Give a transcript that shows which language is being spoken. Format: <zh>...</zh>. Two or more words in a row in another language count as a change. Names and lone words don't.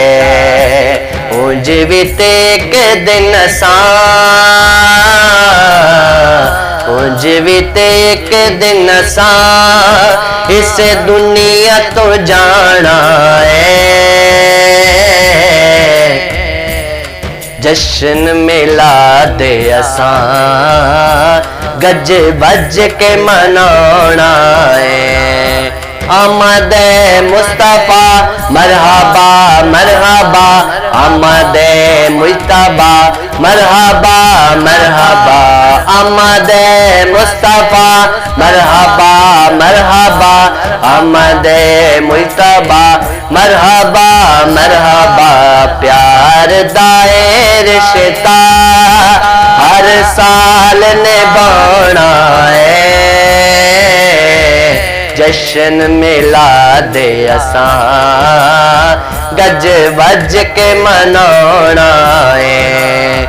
<pa>اونج بھی تے اک دن اساں، اونج بھی تے اک دن اساں اس دنیا توں جانا ہے. جشن میلاد اساں گج وج کے منانا ہے.</pa> <ur>آمد مصطفیٰ مرحبا مرحبا، آمد مجتبیٰ مرحبا مرحبا. آمد مصطفیٰ مرحبا مرحبا، آمد مجتبیٰ مرحبا مرحبا.</ur> <pa>پیار دا اے رشتہ ہر سال نبھانا ہے. جشن میلاد اساں گج وج کے منانا ہے.</pa>